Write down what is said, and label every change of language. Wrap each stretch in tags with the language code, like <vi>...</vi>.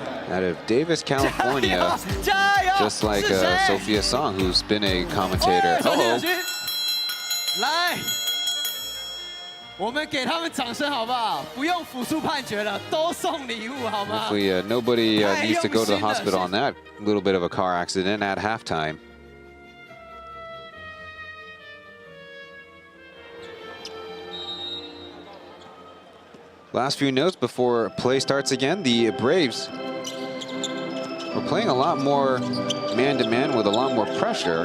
<en>Out of Davis, California, just like Sophia Song, who's been a commentator. Uh-oh.</en> <zh>来，我们给他们掌声好不好？不用辅助判决了，都送礼物好吗？</zh> <en>Hopefully nobody needs to go to the hospital on that little bit of a car accident at halftime. Last few notes before play starts again. The Braves are playing a lot more man-to-man with a lot more pressure.</en>